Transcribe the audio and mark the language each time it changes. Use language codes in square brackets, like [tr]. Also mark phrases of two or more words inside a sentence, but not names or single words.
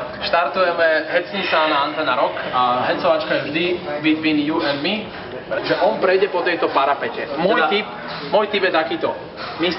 [sk] Štartujeme Hecni sa na Antena Rock a hecovačka je vždy [en] between you and me, [sk] že on prejde po tejto parapete. Môj tip je takýto. Mr.